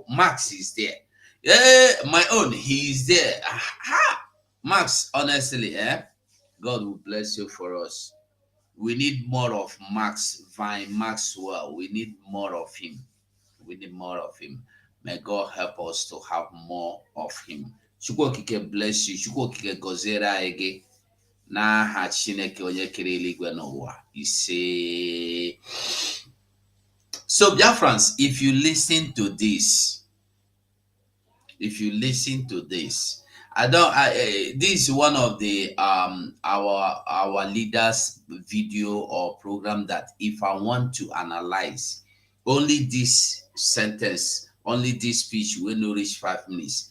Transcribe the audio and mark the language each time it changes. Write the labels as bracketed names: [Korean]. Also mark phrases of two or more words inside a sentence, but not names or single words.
[English] Max is there. Yeah, my own, he is there. Aha! Max, honestly, God will bless you for us. We need more of Max Vine Maxwell. We need more of him. We need more of him. May God help us to have more of him. [Igbo] Chukwu okike [English] bless you. [Igbo] Chukwu okike gọziere anyị gị n'aha Chineke onye kere eluigwe n'ụwa ise. [English] So Biafrans, if you listen to this, this is one of the our leaders video or program that if I want to analyze only this sentence, only this speech will not reach 5 minutes.